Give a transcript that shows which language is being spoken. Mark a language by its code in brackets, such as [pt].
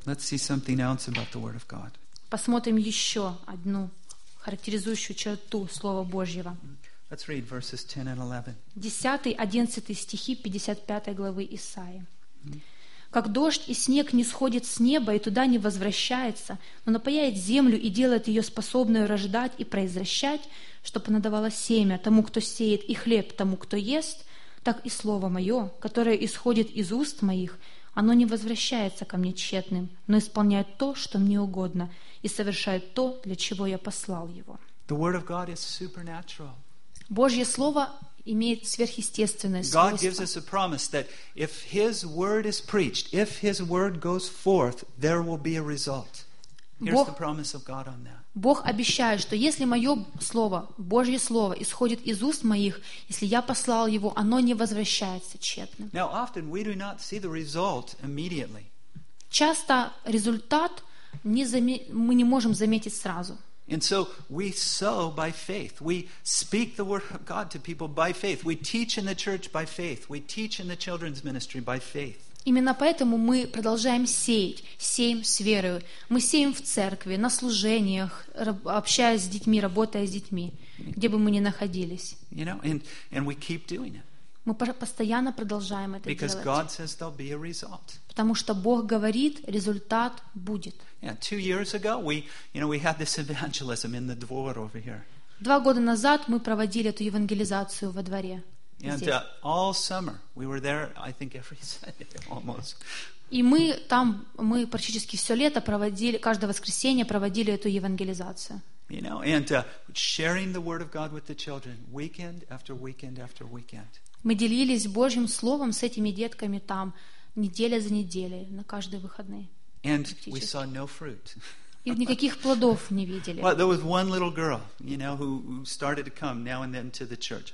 [en] Let's see something else about the word of God. [ru] Посмотрим еще одну характеризующую черту слова Божьего. [en] Let's read verses 10 and 11. [ru] 10-11 стихи 55 главы Исаии. «Как дождь и снег не сходит с неба и туда не возвращается, но напояет землю и делает ее способную рождать и произвращать, чтобы она давала семя тому, кто сеет, и хлеб тому, кто ест, так и слово мое, которое исходит из уст моих, оно не возвращается ко мне тщетным, но исполняет то, что мне угодно, и совершает то, для чего я послал его». [en] The word of God is supernatural. [ru] Божье слово имеет сверхъестественное свойство. [en] God gives us a promise that if His word is preached, if His word goes forth, there will be a result. Here's the promise of God on that. [ru] Бог обещает, что если мое слово, Божье слово, исходит из уст моих, если я послал его, оно не возвращается тщетным. [en] Now, often we do not see the result immediately. [ru] Часто результат мы не можем заметить сразу. [en] And so we sow by faith. We speak the word of God to people by faith. We teach in the church by faith. We teach in the children's ministry by faith. [ru] Именно поэтому мы продолжаем сеять, сеем с верою. Мы сеем в церкви, на служениях, общаясь с детьми, работая с детьми, где бы мы ни находились. [en] You know, and we keep doing it. [ru] Мы постоянно продолжаем это [en] Because [ru] делать. [en] God says there'll be a result. [ru] Потому что Бог говорит, результат будет. [en] Yeah, 2 years ago we, you know, we had this evangelism in the dvor over here. [ru] 2 года назад мы проводили эту евангелизацию во дворе. [en] And all summer we were there, I think every Sunday almost. [ru] И мы там, мы практически все лето проводили, каждое воскресенье проводили эту евангелизацию. [en] You know, and sharing the word of God with the children, weekend after weekend after weekend. [ru] Мы делились Божьим Словом с этими детками там неделя за неделей, на каждые выходные. [en] And we saw no fruit. [ru] И никаких плодов не видели. [en] Well, there was one little girl, you know, who started to come now and then to the church.